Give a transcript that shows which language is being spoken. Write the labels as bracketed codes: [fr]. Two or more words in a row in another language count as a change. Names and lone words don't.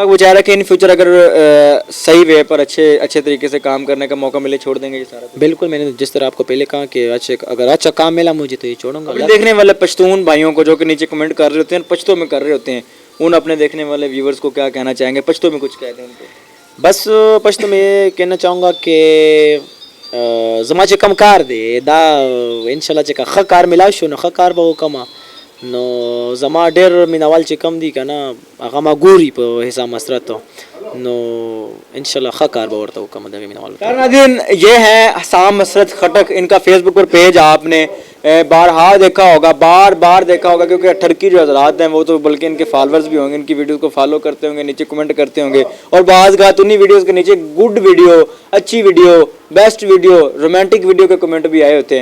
[ur] اللہ پاک بچا رہا کہ [en] in future [ur] اگر صحیح وے پر اچھے طریقے سے کام کرنے کا موقع ملے چھوڑ دیں گے یہ سارا. بالکل، میں نے جس طرح آپ کو پہلے کہا کہ اگر اچھا کام ملا مجھے تو یہ چھوڑوں گا. دیکھنے والے پشتون بھائیوں کو جو کہ نیچے کمنٹ کر رہے ہوتے ہیں، پشتوں میں کر رہے ہوتے ہیں، ان اپنے دیکھنے والے ویورز کو کیا کہنا چاہیں گے؟ پشتوں میں کچھ کہتے ہیں ان کو. بس پشتو میں یہ کہنا چاہوں گا کہ [ps] زما چې کم کار دی دا انشاءالله چې ښه کار ملاو شو نو ښه کار به وکړم، نو زما ډېر مینوال چې کم دي که نه هغه ما ګوري په حساب مسرتو، نو انشاءاللہ ښه کار به ورته وکړم دغې مینوالو. [ur] ناظرین یہ ہیں حسام مسرت خٹک، ان کا فیس بک پر پیج آپ نے بارہا دیکھا ہوگا، بار دیکھا ہوگا، کیونکہ ٹرکی جو حضرات ہیں وہ تو بلکہ ان کے فالورز بھی ہوں گے، ان کی ویڈیوز کو فالو کرتے ہوں گے، نیچے کمنٹ کرتے ہوں گے، اور بعض اوقات انہی ویڈیوز کے نیچے [en] good video, [ur] اچھی ویڈیو، [en] best video, romantic video [ur] کے کمنٹ بھی آئے ہوتے ہیں.